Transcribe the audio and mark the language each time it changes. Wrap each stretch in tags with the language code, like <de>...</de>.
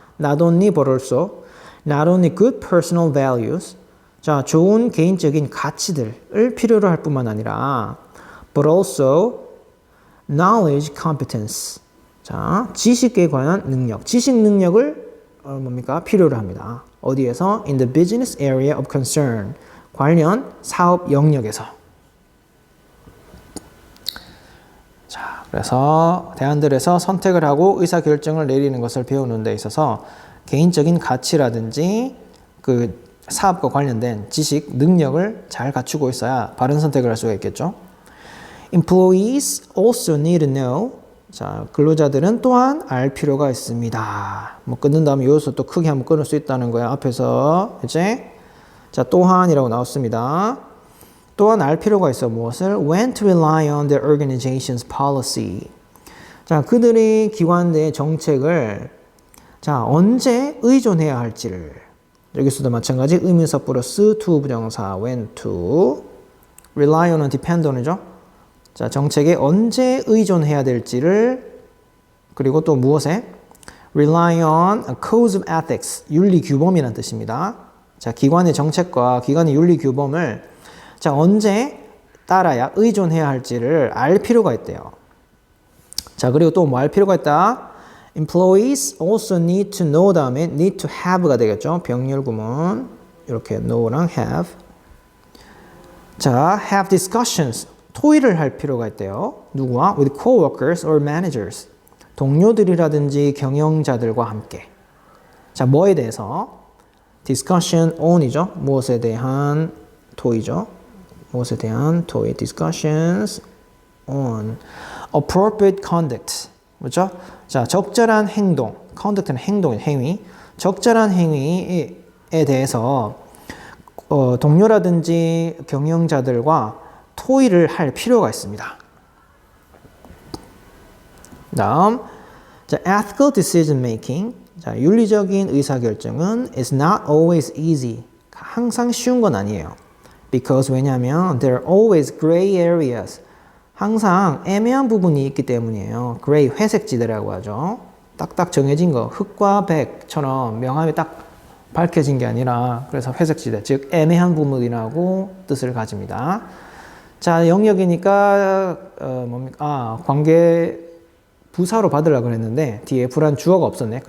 <en>Not only but also, not only good personal values.</en> <ko>자, 좋은 개인적인 가치들을 필요로 할 뿐만 아니라</ko> <en>but also knowledge competence.</en> <ko>자, 지식에 관한 능력, 지식 능력을 뭡니까? 필요로 합니다. 어디에서?</ko> <en>In the business area of concern.</en> <ko>관련 사업 영역에서. 자, 그래서 대안들에서 선택을 하고 의사결정을 내리는 것을 배우는 데 있어서 개인적인 가치라든지 그 사업과 관련된 지식, 능력을 잘 갖추고 있어야 바른 선택을 할 수가 있겠죠.</ko> <en>Employees also need to know.</en> <ko>자, 근로자들은 또한 알 필요가 있습니다. 뭐 끊는 다음에 여기서 또 크게 한번 끊을 수 있다는 거야. 앞에서 이제 자, 또한이라고 나왔습니다. 또한 알 필요가 있어. 무엇을?</ko> <en>When to rely on their organization's policy.</en> <ko>자, 그들의 기관 내 정책을 자, 언제 의존해야 할지를. 여기서도 마찬가지 의문사 플러스 to 부정사</ko> <en>when to rely on</en> <ko>은</ko> <en>depend on</en> <ko>이죠. 자, 정책에 언제 의존해야 될지를 그리고 또 무엇에?</ko> <en>rely on a code of ethics.</en> <ko>윤리 규범이라는 뜻입니다. 자, 기관의 정책과 기관의 윤리 규범을 자, 언제 따라야 의존해야 할지를 알 필요가 있대요. 자, 그리고 또 뭐 알 필요가 있다?</ko> <en>Employees also need to know</en> <ko>다음에</ko> <en>need to have가 되겠죠.</en> <ko>병렬 구문 이렇게 know랑 have.</ko> <en>자, have discussions.</en> <ko>토의를 할 필요가 있대요. 누구와?</ko> <en>With coworkers or managers.</en> <ko>동료들이라든지 경영자들과 함께. 자, 뭐에 대해서?</ko> <en>discussion on이죠.</en> <ko>무엇에 대한 토의죠. 무엇에 대한 토의.</ko> <en>discussions on appropriate conduct.</en> <ko>그렇죠? 자, 적절한 행동. conduct는 행동인 행위. 적절한 행위에 대해서 동료라든지 경영자들과 토의를 할 필요가 있습니다.</ko> <en>다음, 자, ethical decision making.</en> <ko>자, 윤리적인 의사결정은</ko> <en>is not always easy.</en> <ko>항상 쉬운 건 아니에요.</ko> <en>Because</en> <ko>왜냐하면</ko> <en>there are always gray areas.</en> <ko>항상 애매한 부분이 있기 때문이에요. gray, 회색지대라고 하죠. 딱딱 정해진 거, 흑과 백처럼 명암이 딱 밝혀진 게 아니라 그래서 회색지대, 즉 애매한 부분이라고 뜻을 가집니다. 자, 영역이니까 뭡니까? 관계 부사로 받으려고 했는데 뒤에 불안 주어가 없었네.</ko>